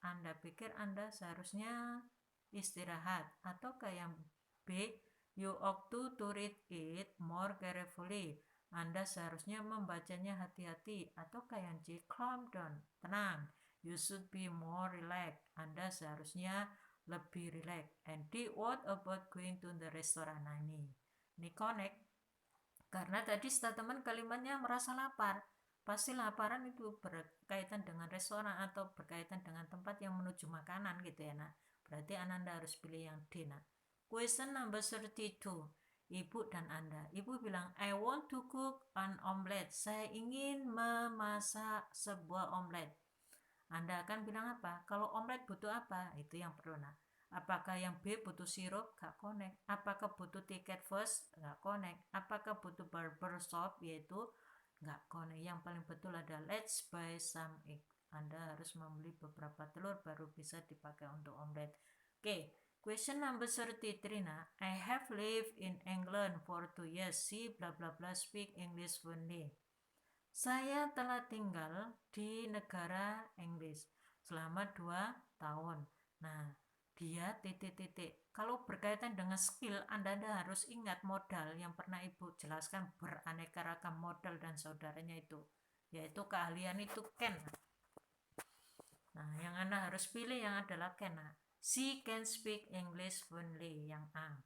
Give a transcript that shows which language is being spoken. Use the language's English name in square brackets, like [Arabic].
[Indonesian] Anda pikir Anda seharusnya istirahat. [English] Atau kayak B, you ought to read it more carefully. [Indonesian] Anda seharusnya membacanya hati-hati. Atau kayak C, [English] calm down, [Indonesian] tenang. [English] You should be more relaxed. [Indonesian] Anda seharusnya lebih relax. [English] And what about going to the restaurant? [Indonesian] Nah ini connect. Karena tadi statement kalimatnya merasa lapar. Pasti laparan itu berkaitan dengan restoran atau berkaitan dengan tempat yang menuju makanan gitu ya. Nah, berarti Ananda harus pilih yang D. Nah, question number 32. Ibu dan Anda. Ibu bilang, [English] I want to cook an omelette. [Indonesian] Saya ingin memasak sebuah omelet. Anda akan bilang apa? Kalau omelet butuh apa? Itu yang perlu. Nah, apakah yang B butuh sirup? Gak connect. Apakah butuh tiket first? Gak connect. Apakah butuh barber shop? Yaitu gak connect. Yang paling betul adalah [English] let's buy some egg. [Indonesian] Anda harus membeli beberapa telur baru bisa dipakai untuk omelet. [English] Oke, question number 33. Nah, I have lived in England for 2 years. See bla bla bla speak English fluently. [Indonesian] Saya telah tinggal di negara Inggris selama 2 tahun. Nah, dia titik-titik. Kalau berkaitan dengan skill, Anda harus ingat modal yang pernah Ibu jelaskan beraneka ragam modal dan saudaranya itu. Yaitu keahlian itu can. Nah, yang Anda harus pilih yang adalah can. [English] She can speak English fluently, [Indonesian] yang A.